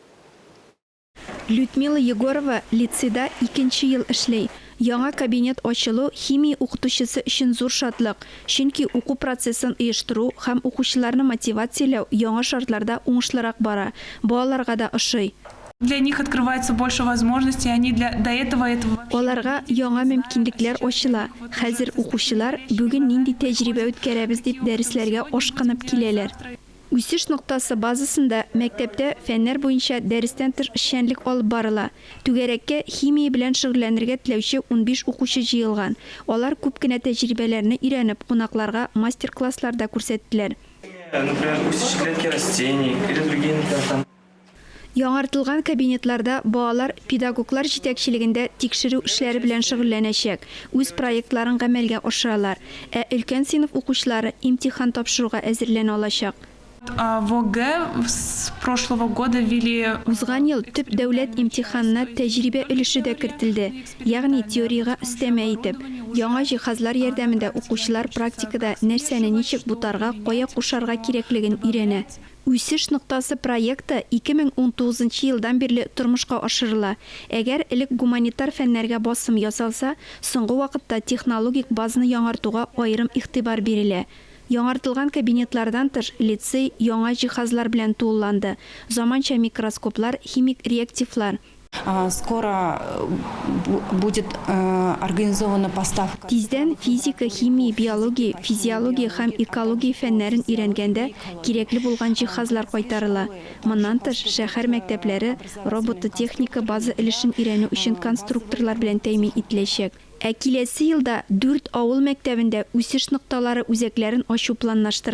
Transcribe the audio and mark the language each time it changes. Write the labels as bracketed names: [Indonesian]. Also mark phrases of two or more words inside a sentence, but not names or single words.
[Tatar] Людмила Егорова лицейда 2 ел эшләй. Яңа кабинет ачылу химия укытучысы өчен зур шатлык. Чөнки уку процессын оештыру һәм укучыларны мотивацияләү яңа шартларда уңышлырак бара. Балаларга да ошый. [Russian] Для них открывается больше возможностей, они до этого. [Tatar] Аларга яңа мөмкинлекләр ачыла. Хәзер укучылар бүген нинди тәҗрибә үткәрәбез дип дәресләргә ашкынып киләләр. Үсеш нуктасы базасында мәктәптә фәннәр буенча дәрестән тыш эшчәнлек алып барыла. Түгәрәккә химия белән шөгыльләнергә теләүче 15 укучы җыелган. Алар күп кенә тәҗрибәләрне өйрәнеп, кунакларга мастер-классларда күрсәттеләр. [Russian] Например, үсеш клетки растений или другие, например, [Tatar] Яңартылган кабинетларда балалар педагоглар җитәкчелегендә тикшерү эшләре белән шөгыльләнәчәк. Үз проектларын гамәлгә ашыралар. Ә өлкән сыйныф укучылары имтихан тапшыруга әзерләнә алачак. [Russian] В ОГЭ с прошлого года ввели... [Tatar] Узган ел төп дәүләт имтиханына тәҗрибә өлеше дә кертелде. Ягъни теорияга өстәмә итеп. Яңа җиһазлар ярдәмендә укучылар практикада нәрсәне ничек бутарга, кая кушарга кирәклеген өйрәнә. Үсеш нуктасы проекты 2019 елдан бирле тормышка ашырыла. Әгәр элек гуманитар фәннәргә басым ясалса, соңгы вакытта технологик базаны яңартуга аерым игътибар бирелә. Яңартылган кабинетлардан тыш лицей яңа җиһазлар белән тулыланды. Заманча микроскоплар, химик реактивлар. [Russian] Скоро будет организована поставка. [Tatar] Тиздән физика, химия, биология, физиология һәм экология фәннәрен өйрәнгәндә кирәкле булган җиһазлар кайтарыла. Моннан тыш шәһәр мәктәпләре робототехника база өлешен өйрәнү өчен конструкторлар белән тәэмин ителәчәк. Ә киләсе елда 4 авыл мәктәбендә үсеш нукталары үзәкләрен ачу планлаштырыла.